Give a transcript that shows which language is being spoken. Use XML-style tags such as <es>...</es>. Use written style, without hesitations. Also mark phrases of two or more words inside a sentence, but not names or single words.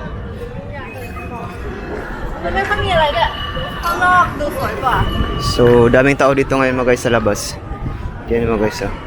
<th>มันไม่ค่อยมีอะไรด้วยข้างนอกดูสวยกว่า</th> <tl>So daming tao dito ngayon mga guys sa labas. Yan mga guys</tl>